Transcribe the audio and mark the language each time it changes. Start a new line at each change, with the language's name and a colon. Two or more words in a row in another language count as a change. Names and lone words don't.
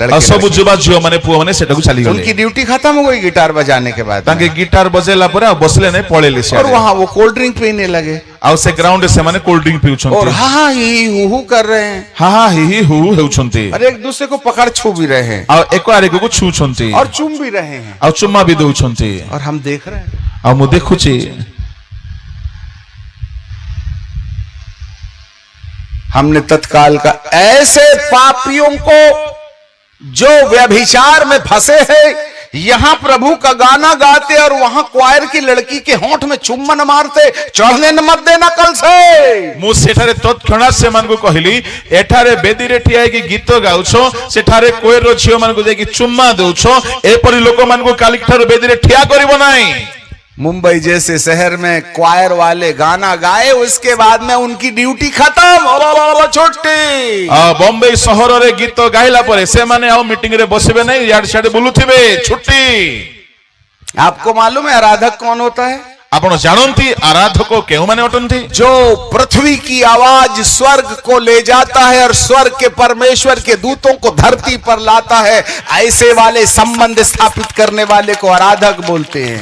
Odia: ଆଉ ସବୁ
Hindi: लड़के
Odia: ଯୁବା ଝିଅ ମାନେ ପୁଅ ମାନେ ସେଟାକୁ ଚାଲିଗଲେ।
Hindi: उनकी ड्यूटी खत्म हो गई गिटार बजाने के बाद
Odia: ତାଙ୍କେ ଗିଟାର ବଜେଇଲା ପରେ ଆଉ ବସିଲେ ନାହିଁ, ପଳେଇଲେ
Hindi: और
Odia: ସିଆଡେ।
Hindi: वहां वो
English: cold drink
Hindi: पीने लगे
Odia: ଆଉ ସେ ଗ୍ରାଉଣ୍ଡ ରେ ସେମାନେ
English: cold drink
Hindi: और
Odia: ପିଉଛନ୍ତି,
Hindi: हा ही हु कर रहे हैं,
Odia: ହା ହା ହି ହି ହୁ ହେଉଛନ୍ତି,
Hindi: और एक दूसरे को पकड़ छू भी रहे हैं
Odia: ଆଉ ଏକ ଆରେକକୁ ଛୁଉଁଛନ୍ତି,
Hindi: और चूम भी रहे हैं,
Odia: ଆଉ ଚୁମା ବି ଦଉଛନ୍ତି।
Hindi: और हम देख रहे हैं।
Odia: ଆଉ ମୁଁ ଦେଖୁଛି
Hindi: हमने तत्काल का ऐसे पापियों को जो व्यभिचार में फंसे हैं, यहां प्रभु का गाना गाते और वहां क्वायर की लड़की के होंठ में चुम्बन मारते, चढ़ने न मत देना कल से।
Odia: ମୁଁ ସେଠାରେ ତତ୍କ୍ଷଣାତ୍ ସେମାନଙ୍କୁ କହିଲି, ଏଠାରେ ବେଦୀରେ ଠିଆ ହେଇକି ଗୀତ ଗାଉଛ, ସେଠାରେ କୋଏର ଝିଅ ମାନଙ୍କୁ ଯାଇକି ଚୁମ୍ମା ଦଉଛ, ଏପରି ଲୋକମାନଙ୍କୁ କାଲି ଠାରୁ ବେଦୀରେ ଠିଆ କରିବ ନାହିଁ।
Hindi: मुंबई जैसे शहर में क्वायर वाले गाना गाए, उसके बाद में उनकी ड्यूटी खत्म, छुट्टी।
Odia: ବମ୍ବେ ସହରରେ ଗୀତ ଗାଇଲା ପରେ ସେମାନେ ଆଉ ମିଟିଂ ରେ ବସିବେ ନାହିଁ, ଇଆଡେ ସିଆଡେ ବୁଲୁଥିବେ, ଛୁଟି।
Hindi: आपको मालूम है आराधक कौन होता है?
Odia: ଆପଣ ଜାଣନ୍ତି ଆରାଧକ କେଉ ମାନେ ଅଟନ୍ତି
Hindi: जो पृथ्वी की आवाज स्वर्ग को ले जाता है और स्वर्ग के परमेश्वर के दूतों को धरती पर लाता है, ऐसे वाले संबंध स्थापित करने वाले को आराधक बोलते हैं।